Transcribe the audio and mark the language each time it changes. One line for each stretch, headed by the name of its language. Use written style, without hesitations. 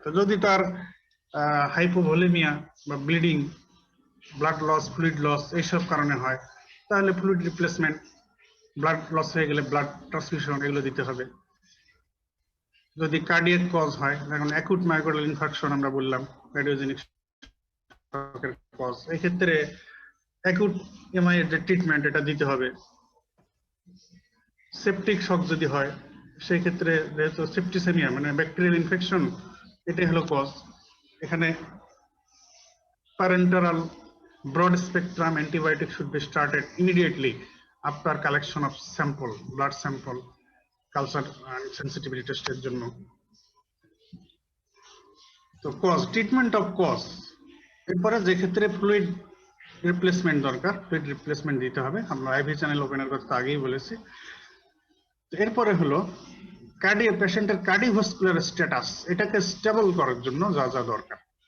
Bangla: তো যদি তার হাইপোভলিমিয়া বা bleeding, blood loss, fluid loss এইসব কারণে হয় তাহলে ফ্লুইড রিপ্লেসমেন্ট, ব্লাড লস হয়ে গেলে ব্লাড ট্রান্সফিউশন এগুলো দিতে হবে। যদি কার্ডিয়াক কজ হয়, যেমন অ্যাকুট মায়োকার্ডিয়াল ইনফার্কশন আমরা বললাম কার্ডিওজেনিক শকের কজ, এই ক্ষেত্রে অ্যাকুট এমআই এর যে ট্রিটমেন্ট এটা দিতে হবে। সেপটিক শক যদি হয় সেই ক্ষেত্রে যেহেতু সেপ্টিসেমিয়া মানে ব্যাকটেরিয়াল ইনফেকশন এটাই হলো কজ, এখানে
English: parenteral broad spectrum antibiotic should be started immediately after collection of sample, blood sample, culture and sensitivity test
Bangla: এর জন্য। তো কজ, ট্রিটমেন্ট অফ কজ, এরপরে যে ক্ষেত্রে ফ্লুইড রিপ্লেসমেন্ট দরকার, ফ্লুইড রিপ্লেসমেন্ট দিতে হবে, আমরা আইভি চ্যানেল ওপেনের কথা আগেই বলেছি। এরপরে হলো পেশেন্টের কার্ডিওভাস্কুলার স্ট্যাটাস, এটাকে স্টেবল করার জন্য যা যা দরকার।